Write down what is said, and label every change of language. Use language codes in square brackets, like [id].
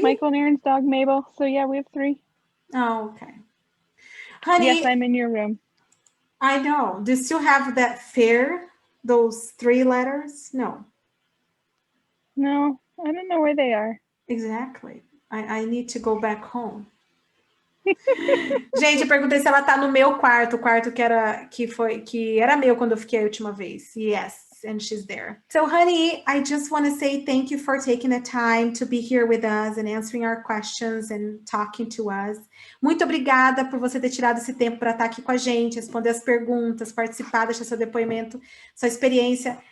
[en] Michael and Aaron's dog, Mabel. So yeah, we have 3. Oh, okay. Honey. Yes, I'm in your room. I know. Do you still have that fear? Those 3 letters? No. No, I don't know where they are. Exactly. I need to go back home. [pt] Gente, eu perguntei se ela tá no meu quarto, o quarto que era meu quando eu fiquei a última vez. [en] Yes, and she's there. So, honey, I just want to say thank you for taking the time to be here with us and answering our questions and talking to us. [pt] Muito obrigada por você ter tirado esse tempo para estar aqui com a gente, responder as perguntas, participar, deixar seu depoimento, sua experiência.